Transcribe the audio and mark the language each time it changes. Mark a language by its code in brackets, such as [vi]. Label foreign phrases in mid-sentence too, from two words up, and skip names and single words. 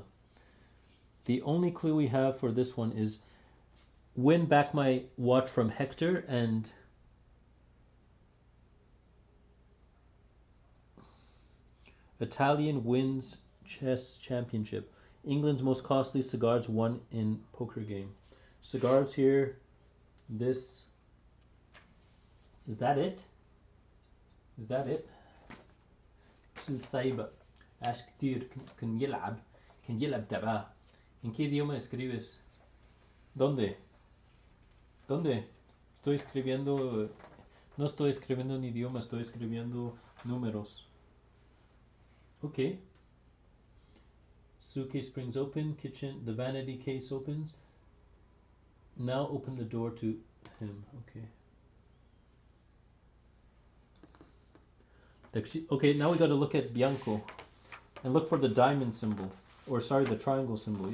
[en] The only clue we have for this one is win back my watch from Hector and Italian wins chess championship. England's most costly cigars won in poker game. Cigars here. This. Is that it? Is that it? [ar] السايبة عاش كتير كان يلعب تبعه. [es] ¿En qué idioma escribes? ¿Dónde? Estoy escribiendo. No estoy escribiendo en idioma, estoy escribiendo números. [en] Okay. Suitcase springs open, kitchen, the vanity case opens. Now open the door to him. Okay. Okay, now we got to look at Bianco and look for the diamond symbol, or sorry, the triangle symbol.